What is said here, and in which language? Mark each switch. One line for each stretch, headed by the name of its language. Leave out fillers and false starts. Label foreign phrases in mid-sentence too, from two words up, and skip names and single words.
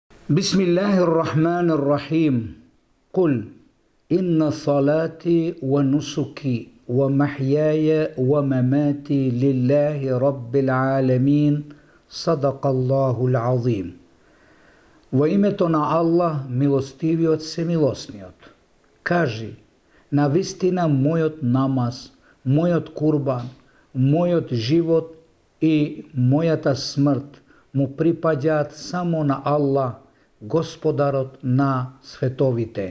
Arabic: بسم الله الرحمن الرحيم قل إن صلاتي ونسكي ومحياي ومماتي لله رب العالمين صدق الله العظيم.
Macedonian: Во името на Аллах, милостивиот семилосниот. Кажи, навистина мојот намаз, мојот курбан, мојот живот и мојата смрт му припаѓаат само на Аллах, Господарот на световите.